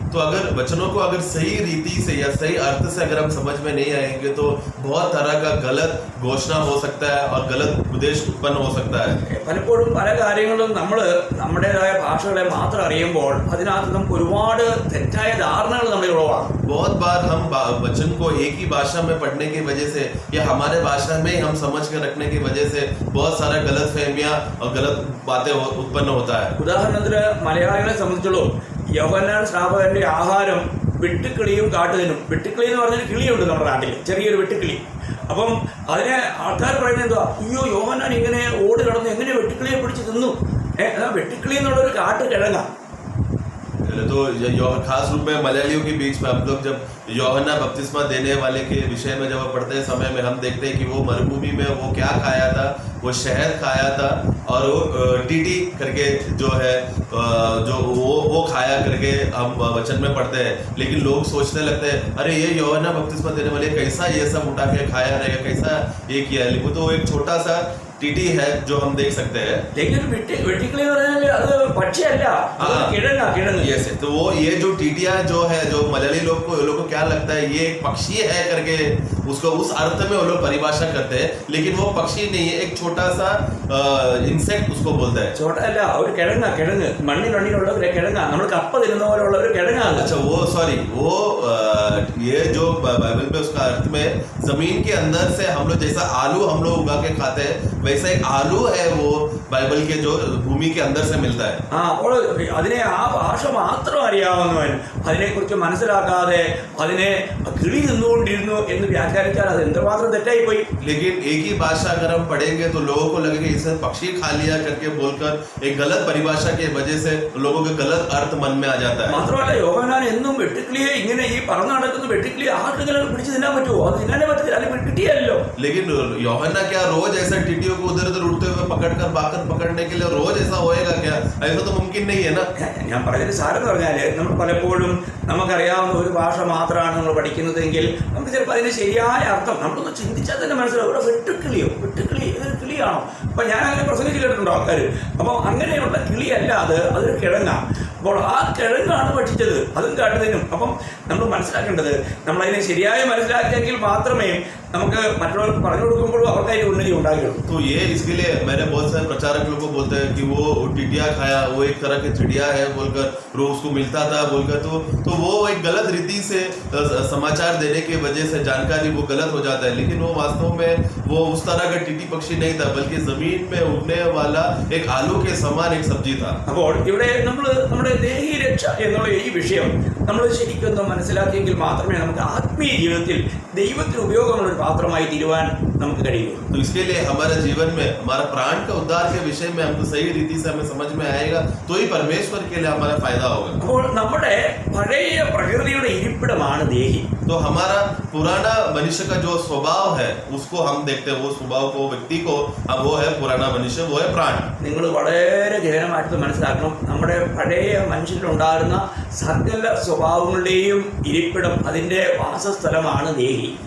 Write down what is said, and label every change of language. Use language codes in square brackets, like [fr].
[hi] तो अगर वचनों को अगर सही रीति से या सही अर्थ से अगर हम समझ में नहीं आएंगे तो बहुत तरह का गलत घोषणा हो सकता है और गलत उपदेश उत्पन्न हो सकता है. [ml] പലപ്പോഴും പല കാര്യങ്ങളും നമ്മൾ നമ്മുടേതായ ഭാഷകളെ മാത്രം അറിയുമ്പോൾ അതിനകത്ത് നമുക്ക് ഒരുപാട് തെറ്റായ ധാരണകൾ നമ്മളിൽ ഉളവാകും. [hi] बहुत बार हम वचन को एक ही भाषा में पढ़ने की वजह से या हमारे भाषा में हम समझ के रखने की वजह से बहुत सारा गलत फहमियां और गलत बातें उत्पन्न होता है. [ml] ഉദാഹരണത്തിന് മലയാളികളെ സംബന്ധിച്ചുള്ളൂ, യോഹന്നാൻ സ്നാപകന്റെ ആഹാരം വെട്ടുക്കിളിയും കാട്ടുതനും. വെട്ടുക്കിളി എന്ന് പറഞ്ഞൊരു കിളിയുണ്ട് നമ്മുടെ നാട്ടിൽ, ചെറിയൊരു വെട്ടുക്കിളി. അപ്പം അതിനെ ആൾക്കാർ പറയുന്നത് എന്താ, അയ്യോ യോഹന്നാൻ ഇങ്ങനെ ഓടി കിടന്ന് എങ്ങനെ വെട്ടുക്കിളിയെ പിടിച്ച് തിന്നു. വെട്ടുക്കിളി എന്നുള്ളൊരു കാട്ട് കിഴങ്ങ. [hi] तो खास रूप में मलयालियों के बीच में हम लोग जब यूहन्ना बपतिस्मा देने वाले के विषय में जब पढ़ते समय में हम देखते हैं कि वो मरुभूमि में वो क्या खाया था, वो शहद खाया था और वो टीटी करके जो है जो वो खाया करके हम वचन में पढ़ते हैं. लेकिन लोग सोचने लगते हैं अरे ये यूहन्ना बपतिस्मा देने वाले कैसा ये सब उठा के खाया रहेगा, कैसा ये किया. लेकिन तो एक छोटा सा टीटी है जो हम देख सकते हैं. लेकिन [ml] वेटिकली അത് പക്ഷിയല്ല, കിഴങ്ങ. [hi] यस, तो वो ये जो टीटिया जो है, जो मलयाली लोग को क्या लगता है ये एक पक्षी है करके उसको उस अर्थ में वो लोग परिभाषा करते हैं. लेकिन वो पक्षी नहीं है, एक छोटा सा इंसेक्ट उसको बोलता है. छोटा [ml] അല്ല, ഒരു കിഴങ്ങ. മണ്ണിലുള്ള ഒരു കിഴങ്ങ, നമ്മൾ കപ്പ തിന്നുന്ന പോലെയുള്ള ഒരു കിഴങ്ങാണ്. [hi] अच्छा वो सॉरी वो ये जो बाइबल में उसका अर्थ में जमीन के अंदर से हम लोग जैसा आलू हम लोग उगा के खाते हैं वैसा एक आलू है वो बाइबल के जो भूमि के अंदर से मिलता है. [ml] അപ്പോൾ അതിനെ ആ ഭാഷ മാത്രം അറിയാവുന്നവൻ അതിനെക്കുറിച്ച് മനസ്സിലാക്കാതെ അതിനെ കിളി നിന്നുകൊണ്ടിരുന്നു എന്ന് വ്യാഖ്യാനിച്ചാൽ അത് എന്തുമാത്രം തെറ്റായി പോയി. [hi] लेकिन एक ही भाषा अगर हम पढ़ेंगे तो लोगों को लगेगा इसे पक्षी खा लिया करके बोलकर एक गलत परिभाषा की वजह से लोगों के गलत अर्थ मन में आ जाता है. [ml] മാത്രമല്ല യോഹന്നാൻ എന്നും വെട്ടുക്കിളിയെ ഇങ്ങനെ ഈ പറന്നു നടക്കുന്ന വെട്ടുക്കിളിയെ ആർക്കെങ്കിലും പിടിച്ച് തിന്നാൻ പറ്റുമോ? അത് തിന്നാനേ പറ്റത്തില്ല, അല്ലെങ്കിൽ കിട്ടിയല്ലോ. [hi] लेकिन यूहन्ना क्या रोज ऐसा टीटियों को उधर उधर उड़ते हुए पकड़ने के लिए रोज ऐसा होएगा क्या? ऐसा तो मुमकिन नहीं है ना. [ml] ഞാൻ പറഞ്ഞൊരു സാരെന്ന് പറഞ്ഞാല് നമ്മൾ പലപ്പോഴും നമുക്കറിയാവുന്ന ഒരു ഭാഷ മാത്രമാണ് നമ്മൾ പഠിക്കുന്നതെങ്കിൽ നമുക്ക് ചിലപ്പോൾ അതിന് ശരിയായ അർത്ഥം നമ്മളൊന്ന് ചിന്തിച്ചാൽ തന്നെ മനസ്സിലാവും. ഇവിടെ വെട്ടുക്കിളി ഏതൊരു കിളിയാണോ? അപ്പൊ ഞാൻ അങ്ങനെ പ്രസംഗിച്ച് കേട്ടിട്ടുണ്ടോ ആൾക്കാർ. അപ്പോൾ അങ്ങനെയുള്ള കിളിയല്ല അതൊരു കിഴങ്ങാണ്. അപ്പോൾ ആ കിഴങ്ങാണ് ഭക്ഷിച്ചത്, അതും കാട്ടുന്നതിനും. അപ്പം നമ്മൾ മനസ്സിലാക്കേണ്ടത് നമ്മളതിനെ ശരിയായി മനസ്സിലാക്കിയെങ്കിൽ മാത്രമേ നമുക്ക് മറ്റുള്ളവർക്ക് പറഞ്ഞു കൊടുക്കുമ്പോഴും അവർക്ക് അതിന് ഉന്നതി ഉണ്ടാകുള്ളൂ. [hi] तो ये इसके लिए मैंने बहुत सारे प्रचारक लोग को बोलते हैं कि वो टिड्डिया खाया, वो एक तरह की चिड़िया है बोलकर रोज उसको मिलता था बोलकर, तो वो एक गलत रीति से समाचार देने की वजह से जानकारी वो गलत हो जाता है. लेकिन वो वास्तव में वो उस तरह का टिड्डी पक्षी नहीं था, बल्कि जमीन में उगने वाला एक आलू के समान एक सब्जी था. [ml] അപ്പോൾ ഇവിടെ നമ്മുടെ ദേഹി രക്ഷ എന്നുള്ള ഈ വിഷയം നമ്മൾ ശരിക്കും മനസ്സിലാക്കിയെങ്കിൽ മാത്രമേ നമുക്ക് ആത്മീയ ജീവിതത്തിൽ ദൈവത്തിന് ഉപയോഗമുള്ള ഒരു പാത്രമായി തീരുവാൻ നമുക്ക് കഴിയുള്ളൂ. [hi] तो इसके लिए हमारे जीवन में हमारा प्राण का उद्धार के विषय में हमको सही रीति से हमें समझ में आएगा तो ही परमेश्वर के लिए हमारा फायदा होगा. [ml] അപ്പോൾ നമ്മുടെ പഴയ പ്രകൃതിയുടെ ഇരിപ്പിടമാണ് ദേഹി. [hi] तो हमारा पुराना मनुष्य का जो स्वभाव है उसको हम देखते हैं, वो स्वभाव को व्यक्ति को अब वो है पुराना मनुष्य, वो है प्राण. [ml] നിങ്ങൾ വളരെ ഗഹനമായിട്ട് മനസ്സിലാക്കണം, നമ്മുടെ പഴയ മനുഷ്യരിലുണ്ടായിരുന്ന സകല സ്വഭാവങ്ങളുടെയും ഇരിപ്പിടം, അതിന്റെ വാസസ്ഥലമാണ് ദേഹി.